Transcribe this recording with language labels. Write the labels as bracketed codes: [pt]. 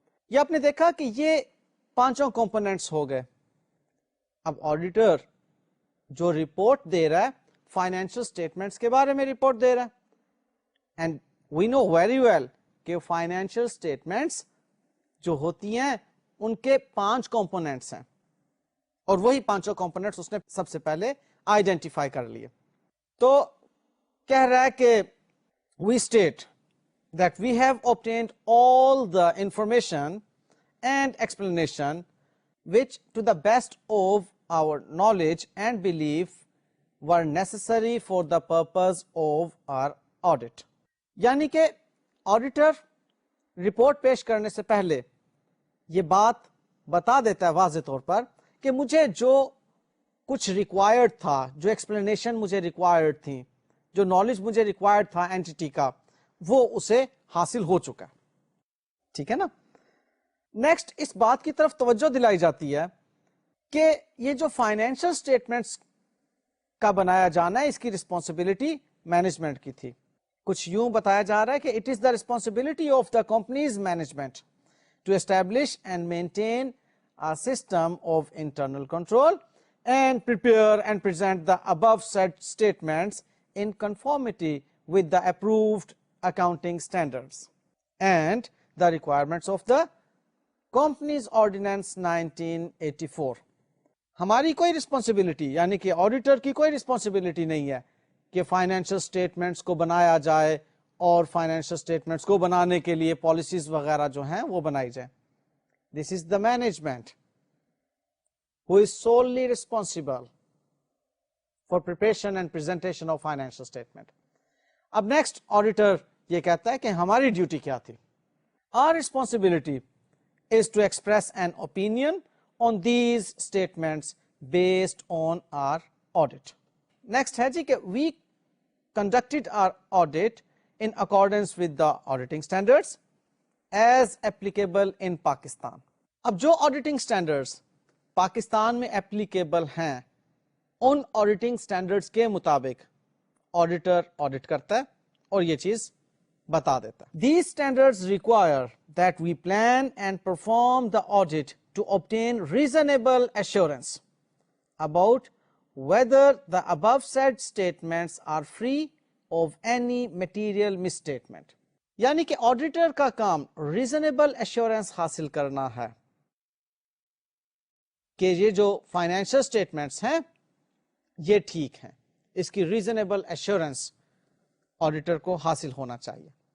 [ur] یہ آپ نے دیکھا کہ یہ پانچوں کمپوننٹس ہو گئے. اب آڈیٹر جو رپورٹ دے رہا ہے فائنینشل اسٹیٹمنٹس کے بارے میں رپورٹ دے رہا ہے, [en] and we know very well [ur] کہ فائنینشیل اسٹیٹمنٹس جو ہوتی ہیں ان کے 5 کمپوننٹس ہیں, اور وہی پانچوں کمپوننٹس اس نے سب سے پہلے آئیڈینٹیفائی کر لیے. تو کہہ رہا ہے کہ [en] we state that we have obtained all the information and explanation which to the best of our knowledge and belief were necessary for the purpose of our audit. [ur] یعنی کہ آڈیٹر رپورٹ پیش کرنے سے پہلے یہ بات بتا دیتا ہے واضح طور پر کہ مجھے جو کچھ ریکوائرڈ تھا, جو ایکسپلینیشن مجھے ریکوائرڈ تھی, جو نالج مجھے ریکوائرڈ تھا اینٹی کا وہ اسے حاصل ہو چکا. ٹھیک ہے نا. نیکسٹ اس بات کی طرف توجہ دلائی جاتی ہے کہ یہ جو فائنینشل اسٹیٹمنٹس کا بنایا جانا ہے اس کی رسپانسبلٹی مینجمنٹ کی تھی. کچھ یوں بتایا جا رہا ہے کہ [en] It is the responsibility of the company's management to establish and maintain a system of internal control and prepare and present the above said statements in conformity with the approved accounting standards and the requirements of the Companies Ordinance 1984. [ur] ہماری کوئی responsibility یعنی کہ auditor کی کوئی responsibility نہیں ہے کہ financial statements کو بنایا جائے اور فائنینشل اسٹیٹمنٹس کو بنانے کے لیے پالیسیز وغیرہ جو ہیں وہ بنائی جائیں. [en] This is the management who is solely responsible for preparation and presentation of financial statement. [ur] اب نیکسٹ آڈیٹر یہ کہتا ہے کہ ہماری ڈیوٹی کیا تھی. [en] Our responsibility is to express an opinion on these statements based on our audit. Next [ur] ہے جی کہ [en] we conducted our audit in accordance with the auditing standards as applicable in Pakistan. [ur] اب جو آڈیٹنگ سٹینڈرڈز پاکستان میں applicable ہیں ان auditing standards کے مطابق auditor audit کرتا ہے اور یہ چیز بتا دیتا ہے. [en] These standards require that we plan and perform the audit to obtain reasonable assurance about whether the above said statements are free of any material misstatement. [ur] یعنی کہ آڈیٹر کا کام ریزنیبل ایشورنس حاصل کرنا ہے کہ یہ جو فائنینشل اسٹیٹمنٹس ہیں یہ ٹھیک ہیں. اس کی ریزنیبل ایشورنس آڈیٹر کو حاصل ہونا چاہیے.